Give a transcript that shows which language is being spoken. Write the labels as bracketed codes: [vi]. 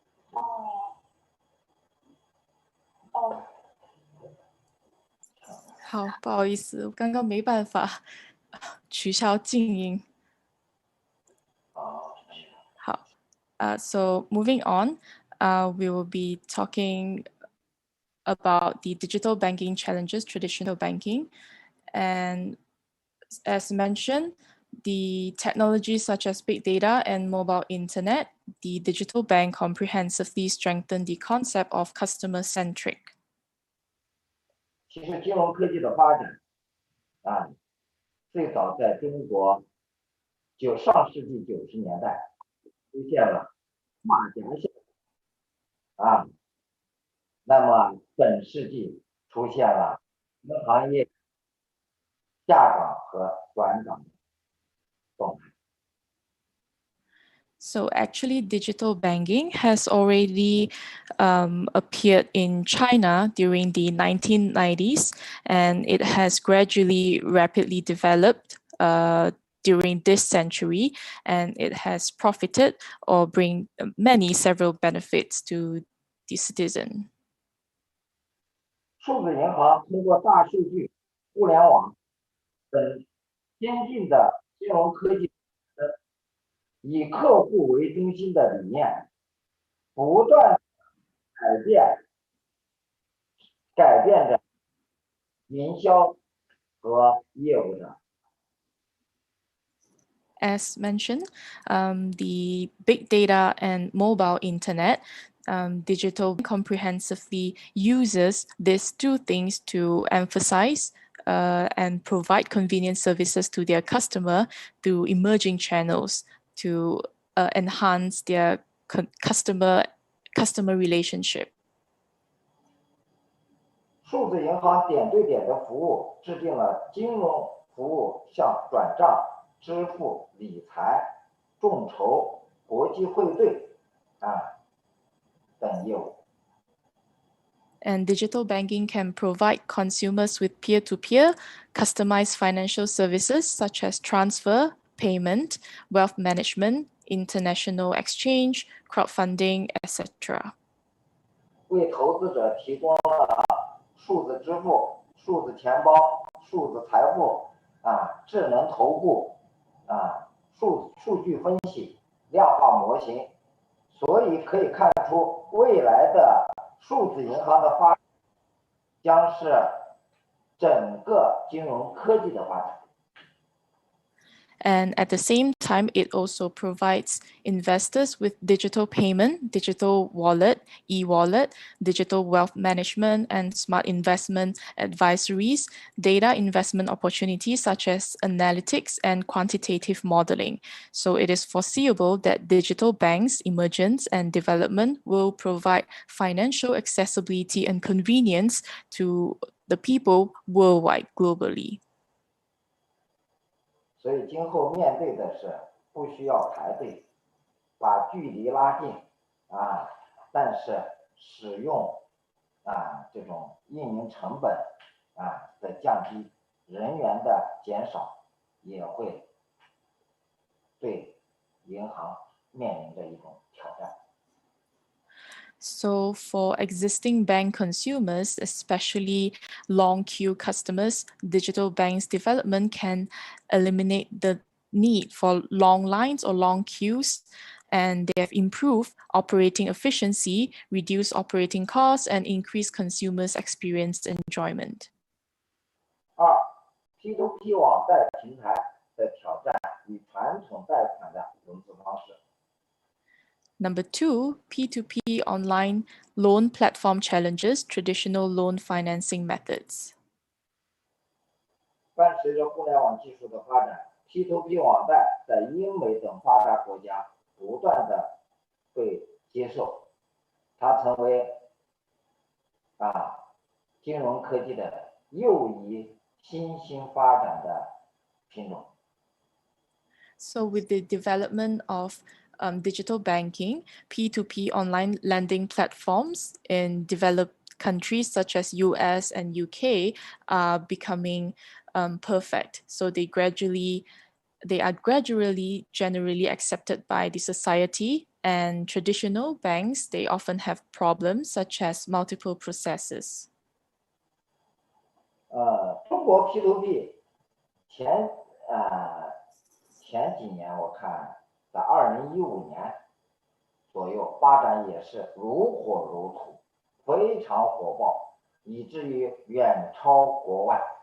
[zh] 哦。好，不好意思，我刚刚没办法取消静音。 [en] 好，so moving on, we will be talking about the digital banking challenges traditional banking, and as mentioned, the technologies such as big data and mobile internet, the digital bank comprehensively strengthen the concept of customer-centric. [zh] 其实金融科技的发展最早在中国上世纪90年代出现了马甲线那么本世纪出现了银行业下岗和转岗动态。 [en] So actually, digital banking has already appeared in China during the 1990s, and it has gradually, rapidly developed during this century, and it has profited or bring several benefits to the citizen. [zh] 数字银行通过大数据、互联网等先进的金融科技，以客户为中心的理念，不断改变着营销和业务的。 [en] As mentioned, the big data and mobile internet, digital comprehensively uses these two things to emphasize and provide convenient services to their customer through emerging channels to enhance their customer relationship. [zh] 数字银行点对点的服务制定了金融服务，像转账、支付、理财、众筹、国际汇兑等业务。 [en] And digital banking can provide consumers with peer-to-peer, customized financial services such as transfer, payment, wealth management, international exchange, crowdfunding, etc. [zh] 为投资者提供了数字支付、数字钱包、数字财富智能投顾数据分析、量化模型，所以可以看出未来的数字银行的发展将是整个金融科技的发展。 [en] And at the same time, it also provides investors with digital payment, digital wallet, e-wallet, digital wealth management, and smart investment advisories, data investment opportunities such as analytics and quantitative modeling. So it is foreseeable that digital banks' emergence and development will provide financial accessibility and convenience to the people worldwide, globally. [zh] 所以今后面对的是不需要排队，把距离拉近但是使用这种运营成本的降低，人员的减少，也会对银行面临着一种挑战。 [en] So for existing bank consumers, especially long queue customers, digital banks development can eliminate the need for long lines or long queues, and they have improved operating efficiency, reduced operating costs, and increased consumers' experience enjoyment. [zh] 二 ，P2P 网贷平台的挑战与传统贷款的融资方式。 [en] Number 2, P2P online loan platform challenges traditional loan financing methods. [zh] 伴随着互联网技术的发展 ，P2P 网贷在英美等发达国家不断的被接受，它成为金融科技的又一新兴发展的品种。 [en] So with the development of digital banking, P2P online lending platforms in developed countries such as US and UK are becoming perfect. So they are gradually generally accepted by the society, and traditional banks, they often have problems such as multiple processes. [zh] 中国 P2P 前几年我看在2015年左右发展也是如火如荼，非常火爆，以至于远超国外。